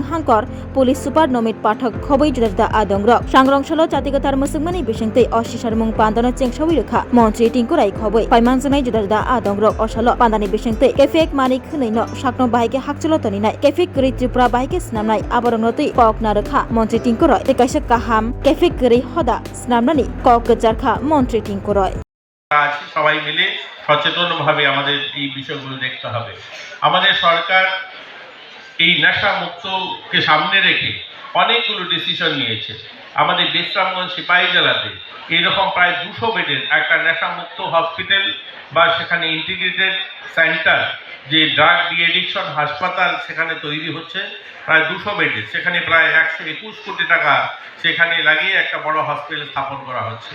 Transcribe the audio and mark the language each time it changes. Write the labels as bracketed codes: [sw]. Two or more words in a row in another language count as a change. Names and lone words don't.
[trp] Hankor Police Super Nomit Pathak Khoboi Judarda Adongrok Sangrongshalo Jatigatar Musungmani Bishingtei Oshisharmung Pandana Chengshawi Rukha Montri Tinkurai Khoboi Paimanjanai Judarda Adongrok Osalo Pandani Bishingtei Kefek Mani Khneino Shakno Bahike Hakchalo Toninai Kefek Kuri Tripura Bahike Snamnai Abarongnoti Kok Narukha Montri Tinkuroi Tekaisa Kaham Kefek Kuri Hoda Snamnani Kok Jarkha Montri Tinkuroi [bn] সবাই মিলে সচেতনভাবে আমাদের এই বিষয়গুলো দেখতে হবে। আমাদের সরকার এই নেশা মুক্তকে সামনে রেখে অনেকগুলো ডিসিশন নিয়েছে। আমাদের বিশ্রামগঞ্জ সিপাহী জেলাতে এইরকম প্রায় 200 বেডের একটা নেশা মুক্ত হসপিটাল বা সেখানে [en] integrated centre [bn] যে [en] drug de-addiction [bn] হাসপাতাল সেখানে তৈরি হচ্ছে প্রায় 200 বেডের, সেখানে প্রায় 121 কোটি টাকা সেখানে লাগিয়ে একটা বড় হসপিটাল স্থাপন করা হচ্ছে।